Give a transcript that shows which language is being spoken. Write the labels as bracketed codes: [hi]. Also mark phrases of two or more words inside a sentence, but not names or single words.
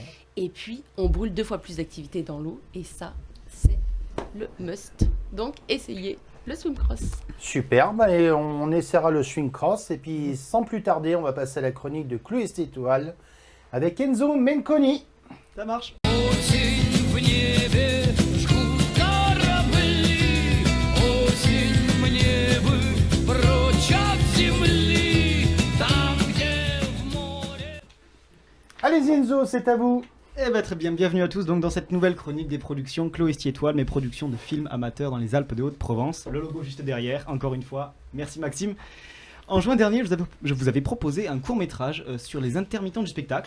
[fr] Et puis, on brûle 2 fois plus d'activité dans l'eau. Et ça, c'est le must. Donc, essayez le swim cross. Super, bah, et on essaiera le swing cross. Et puis, sans plus tarder, on va passer à la chronique de Chloé Stétoile avec Enzo Menconi. Ça marche. [ru] Осень в небе жгут корабли, осень мне бы прочь от земли, там, где в море. [fr] Allez Enzo, c'est à vous. Eh ben très bien, bienvenue à tous donc dans cette nouvelle chronique des productions Chloé Étoile, mes productions de films amateurs dans les Alpes de Haute-Provence. Le logo juste derrière, encore une fois. Merci Maxime. En juin dernier, je vous avais proposé un court-métrage sur les intermittents du spectacle.